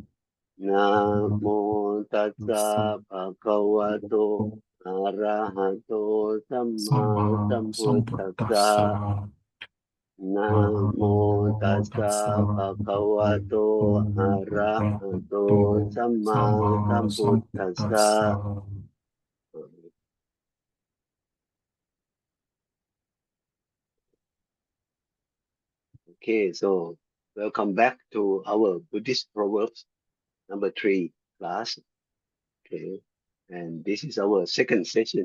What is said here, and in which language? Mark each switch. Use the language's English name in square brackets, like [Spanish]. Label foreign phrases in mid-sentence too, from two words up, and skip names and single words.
[Pali] Namo Tassa Bhagavato Arahato Samma Sambuddhassa Namo Tassa Bhagavato Arahato Samma Sambuddhassa. [English] Okay, so welcome back to our Buddhist Proverbs number 3 class. Okay, and this is our second session.